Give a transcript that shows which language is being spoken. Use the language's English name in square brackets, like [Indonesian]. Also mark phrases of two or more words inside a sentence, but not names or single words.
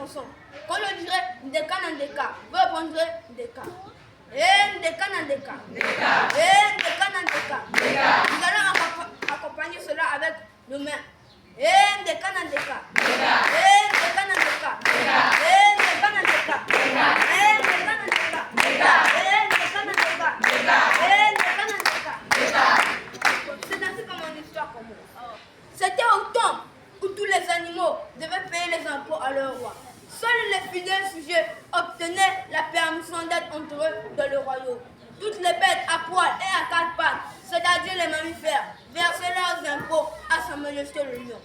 [French] Quand je dirai Ndeka Nandeka, vous répondrez Ndeka. Ndeka Nandeka. Ndeka Nandeka. Nous allons accompagner cela avec nos mains. Ndeka Nandeka. Ndeka Nandeka. Ndeka Nandeka. Ndeka Nandeka. Ndeka Nandeka. Ndeka Nandeka. C'est ainsi que mon histoire commence. C'était au temps où tous les animaux devaient payer les impôts à leur roi. Seuls les fidèles sujets obtenaient la permission d'être entre eux dans le royaume. Toutes les bêtes à poil et à quatre pattes, c'est-à-dire les mammifères, versaient leurs impôts à Sa Majesté le lion.